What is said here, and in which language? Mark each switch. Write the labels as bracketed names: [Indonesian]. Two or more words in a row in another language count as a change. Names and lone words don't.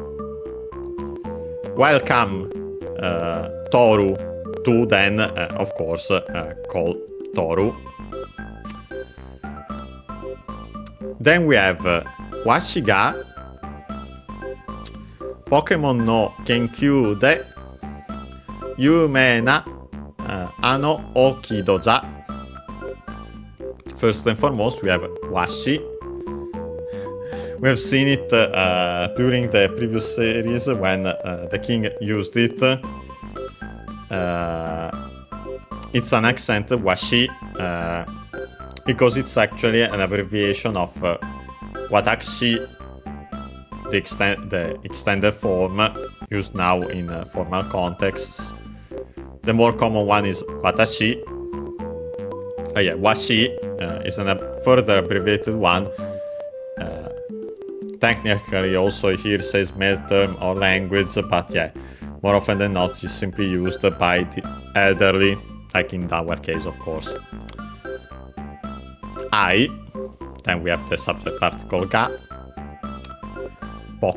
[English] Welcome, Toru, to then, of course, call Toru. Then we have [Japanese] わしがポケモンの研究で有名なあのオーキドじゃ. [English] First and foremost, we have washi. We have seen it during the previous series when the king used it. It's an accent, washi, because it's actually an abbreviation of watashi, the extended form used now in formal contexts. The more common one is watashi. Yeah, washi is a further abbreviated one. Technically also here says male term or language, but yeah, more often than not it's simply used by the elderly, like in our case, of course. I, then we have the subject particle ga.